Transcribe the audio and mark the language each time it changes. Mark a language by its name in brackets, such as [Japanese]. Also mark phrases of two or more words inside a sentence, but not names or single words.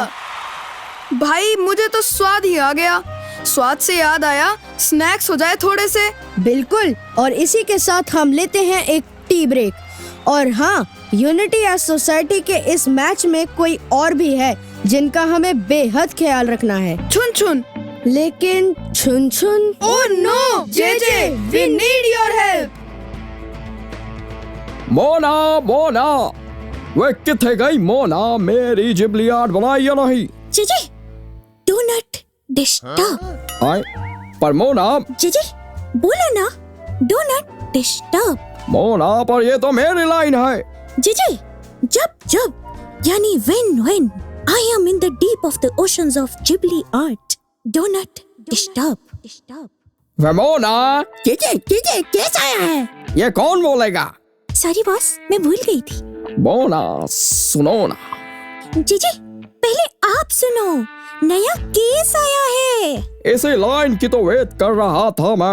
[Hindi] भाई मुझे तो स्वाद ही आ गया। स्वाद से याद आया, स्नैक्स हो जाए थोड़े से। बिल्कुल। और इसी के साथ हम लेते हैं एक टी ब्रेक। और हाँ, यूनिटी एज सोसाइटी के इस मैच में कोई और भी है जिनका हमें बेहद ख्याल रखना है। छुन छुन। लेकिन छुन छुन। [English] Oh no, JJ, we need your help. [Punjabi] मोना, मोना, वे किथे गई मोना? [Hindi] मेरी जिबली आर्ट बनाई या नहीं? [English] JJ, do not disturb. [Hindi] आए, पर मोना। जीजी, बोलो ना, [English] do not disturb. [Hindi] मोना, पर ये तो मेरी लाइन है। [English] जीजी, [Hindi] जब यानी [English] when I am in the deep of the oceans of Ghibli art, do not disturb. [Hindi] वे मोना, जीजी, कैसा आया है? ये कौन बोलेगा? [English] sorry boss, [Hindi] मैं भूल गई थी। मोना, सुनो ना। जीजी, पहले आप सुनो, नया केस आया है। इसी लाइन की तो वेट कर रहा था मैं।